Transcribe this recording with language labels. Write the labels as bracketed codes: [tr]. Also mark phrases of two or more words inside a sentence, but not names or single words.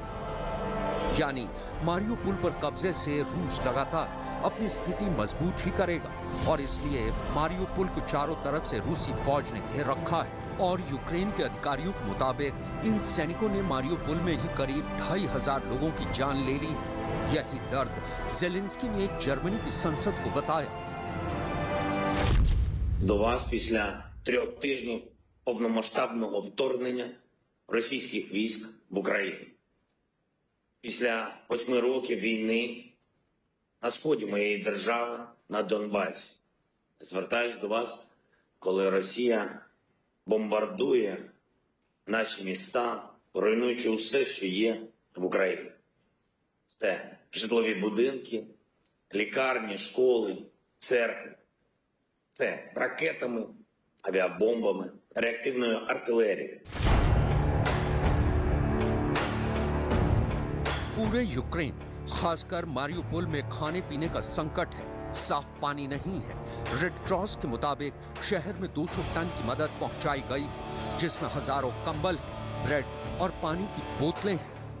[hi] यानी मारियोपोल पर कब्जे से रूस लगातार अपनी स्थिति मजबूत ही करेगा और इसलिए मारियोपोल को चारों तरफ से रूसी फौज ने घेर रखा है। और यूक्रेन के अधिकारियों के मुताबिक इन सैनिकों ने मारियोपोल में ही करीब 2500 लोगों की जान ले ली है। यही दर्द ज़ेलेंस्की ने जर्मनी की संसद को बताया। [uk] До вас після 3 тижнів повномасштабного вторгнення російських військ в Україну. Після 8 років війни на сході моєї держави, на Донбасі. Звертаюсь до вас, коли Росія бомбардує наші міста, руйнуючи усе, що є в Україні. Це житлові будинки, лікарні, школи, церкви. Це ракетами, авіабомбами, реактивною артилерією. [hi] पूरे यूक्रेन, खासकर मारियोपोल में खाने पीने का संकट है। साफ पानी नहीं है। रेड क्रॉस के मुताबिक शहर में 200 टन की मदद पहुंचाई गई है, जिसमें हजारों कंबल हैं, ब्रेड और पानी की बोतलें हैं।